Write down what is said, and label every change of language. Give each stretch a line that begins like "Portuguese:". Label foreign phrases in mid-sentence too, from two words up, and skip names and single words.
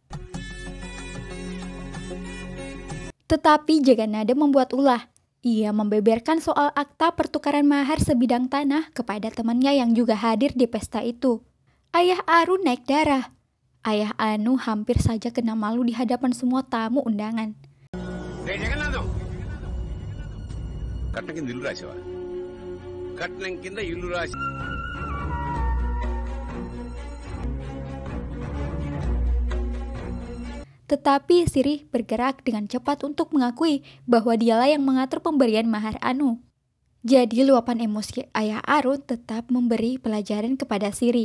Indonesian: Tetapi Jagannatha membuat ulah. Ia membeberkan soal akta pertukaran mahar sebidang tanah kepada temannya yang juga hadir di pesta itu. Ayah Arun naik darah. Ayah Anu hampir saja kena malu di hadapan semua tamu undangan.
Telugu: కట్నం కింద ఇల్లు రాసావా? కట్నం కింద ఇల్లు రాసి
Indonesian: Tetapi Siri bergerak dengan cepat untuk mengakui bahwa dialah yang mengatur pemberian mahar Anu. Jadi luapan emosi ayah Arun tetap memberi pelajaran kepada Siri.